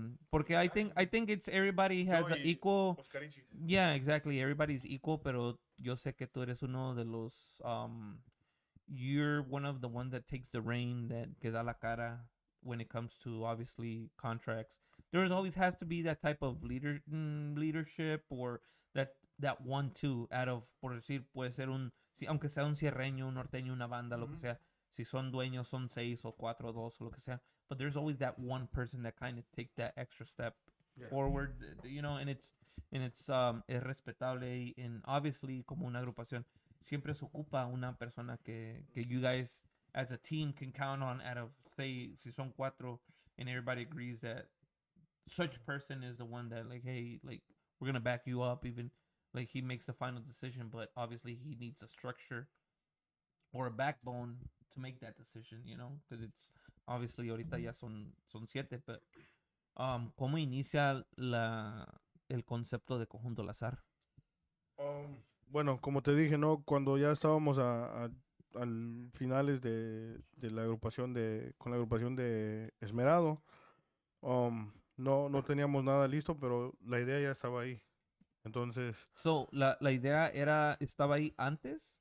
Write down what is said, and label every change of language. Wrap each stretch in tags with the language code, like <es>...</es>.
<en>Porque I think it's everybody has</en> <es>Yo y</es> <en>equal.</en> <es>Oscarichi.</es> <en>Yeah, exactly. Everybody's equal,</en> <es>pero yo sé que tú eres uno de los.</es> <en>You're one of the ones that takes the reign, that</en> <es>que da la cara</es> <en>when it comes to obviously contracts. There's always has to be that type of leadership or that one too out of,</en> <es>por decir, puede ser aunque sea un cierreño, un norteño, una banda, lo que sea. Si son dueños, son 6 o 4 o 2 o lo que sea.</es> <en>But there's always that one person that kind of takes that extra step forward, you know, and it's</en> <es>es respetable,</es> <en>and obviously</en> <es>como una agrupación siempre se ocupa una persona que</es> <en>you guys as a team can count on out of, say,</en> <es>si son 4</es> <en>and everybody agrees that such person is the one that, like, hey, like, we're gonna back you up, even like he makes the final decision, but obviously he needs a structure or a backbone to make that decision, you know, because it's obviously</en> <es>ahorita ya son 7, but ¿cómo inicia el concepto de Conjunto Alazar? Bueno, como te dije, ¿no? Cuando ya estábamos al finales de la agrupación con la agrupación de Esmerado, no teníamos nada listo, pero la idea ya estaba ahí. Entonces, So, la idea estaba ahí antes.</es>